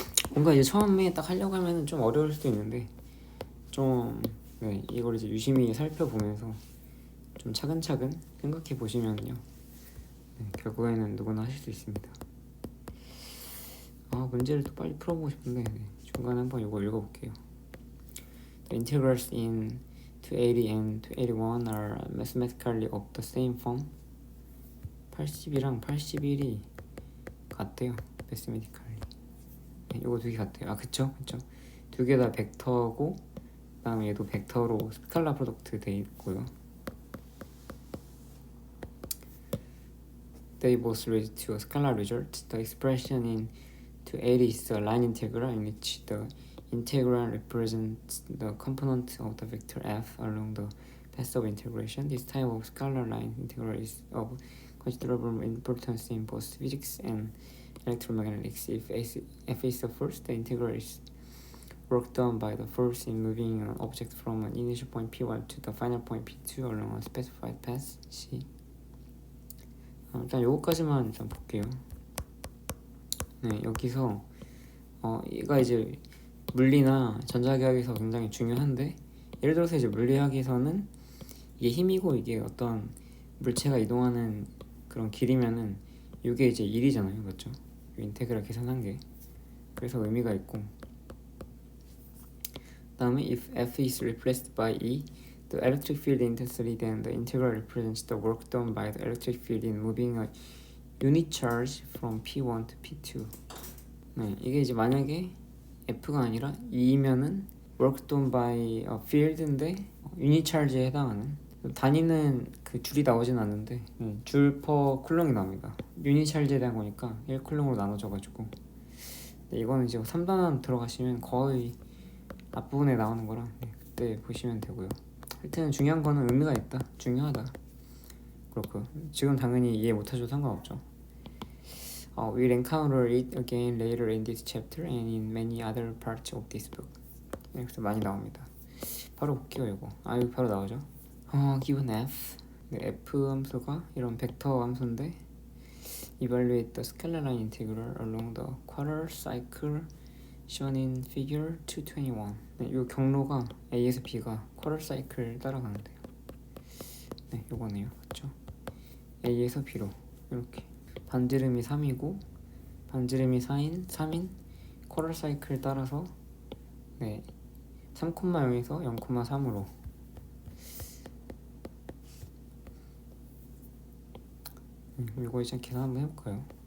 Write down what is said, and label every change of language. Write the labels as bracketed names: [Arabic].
[Korean] 뭔가 이제 처음에 딱 하려고 하면은 좀 어려울 수도 있는데, 좀 이걸 이제 유심히 살펴보면서 좀 차근차근 생각해 보시면요, 결국에는 누구나 하실 수 있습니다. 문제를 또 빨리 풀어보고 싶은데 중간에 한번 이거 읽어볼게요. [English] The integrals in 280 and 281 are mathematically of the same form. [Korean] 80이랑 81이 같대요. mathematically. 이거 두 개 같대요. 그쵸? 두 개 다 벡터고, 그 다음에 얘도 벡터로 스칼라 프로덕트 돼 있고요. [English] They both lead to a scalar result. The expression in 280 is a line integral in which the integral represents the component of the vector f along the path of integration. This type of scalar line integral is of considerable importance in both physics and electromagnetics. If f is the force, the integral is work done by the force in moving an object from an initial point P1 to the final point P2 along a specified path C. [Korean] 일단 요거까지만 일단 볼게요. 여기서 얘가 이제 물리나 전자기학에서 굉장히 중요한데, 예를 들어서 이제 물리학에서는 이게 힘이고 이게 어떤 물체가 이동하는 그런 길이면은 이게 이제 1이잖아요, 맞죠? 인테그랄 계산한 게. 그래서 의미가 있고, 다음에 [English] if F is replaced by E, the electric field intensity, then the integral represents the work done by the electric field in moving a unit charge from P1 to P2. [Korean] 이게 이제 만약에 F가 아니라 E면은 [English] work done by a field [Korean] 인데 유닛 차지에 해당하는, 단위는 그 줄이 나오진 않는데 줄 퍼 쿨롱이 나옵니다. 유닛 차지에 대한 거니까 1쿨롱으로 나눠져가지고, 이거는 이제 3단원 들어가시면 거의 앞부분에 나오는 거라 그때 보시면 되고요. 하여튼 중요한 거는 의미가 있다, 중요하다. 그렇고 지금 당연히 이해 못하셔도 상관없죠. [English] We'll encounter it again later in this chapter and in many other parts of this book. [Korean] 그래서 많이 나옵니다. 바로 볼게요. 이거 이거 바로 나오죠. [English] given f, [Korean] f 함수가 이런 벡터 함수인데 [English] evaluate the scalar line integral along the quarter cycle shown in figure 221. [Korean] 이 경로가 A에서 B가 쿼터 사이클 따라가는데요. 요거네요. 그렇죠? A에서 B로 이렇게 반지름이 3이고 반지름이 3인 쿼터 사이클 따라서 3,0에서 0,3으로 이거 이제 계산 한번 해볼까요?